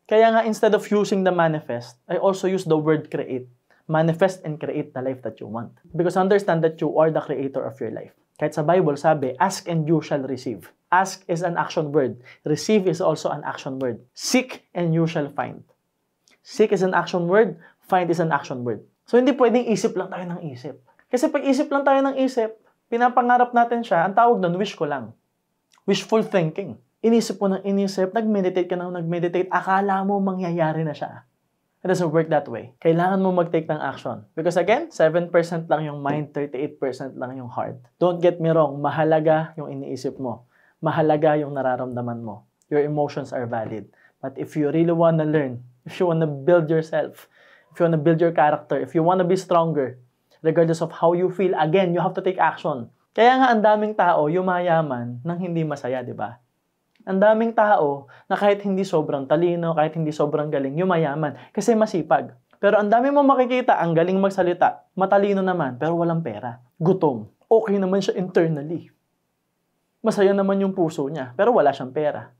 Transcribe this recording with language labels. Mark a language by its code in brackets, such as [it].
[tl] Kaya nga, [en] instead of using the manifest, I also use the word create. Manifest and create the life that you want. Because understand that you are the creator of your life. [tl] Kahit sa Bible, sabi, [en] ask and you shall receive. Ask is an action word. Receive is also an action word. Seek and you shall find. Seek is an action word. Find is an action word. [tl] So, hindi pwedeng isip lang tayo ng isip. Kasi pag isip lang tayo ng isip, pinapangarap natin siya, ang tawag nun, wish ko lang. [en] Wishful thinking. [tl] Inisip mo ng inisip, nag-meditate ka ng nag-meditate, akala mo mangyayari na siya. [en] It doesn't work that way. [tl] Kailangan mo mag-take ng action. [en] Because again, 7% lang yung mind, 38% lang yung heart. Don't get me wrong, [tl] mahalaga yung iniisip mo. Mahalaga yung nararamdaman mo. [en] Your emotions are valid. But if you really wanna learn, if you wanna build yourself, if you wanna build your character, if you wanna be stronger, regardless of how you feel, again, you have to take action. [tl] Kaya nga ang daming tao yumayaman nang hindi masaya, di ba? Ang daming tao na kahit hindi sobrang talino, kahit hindi sobrang galing, yumayaman kasi masipag. Pero ang dami mo makikita, ang galing magsalita, matalino naman, pero walang pera. Gutom. Okay naman siya internally. Masaya naman yung puso niya, pero wala siyang pera.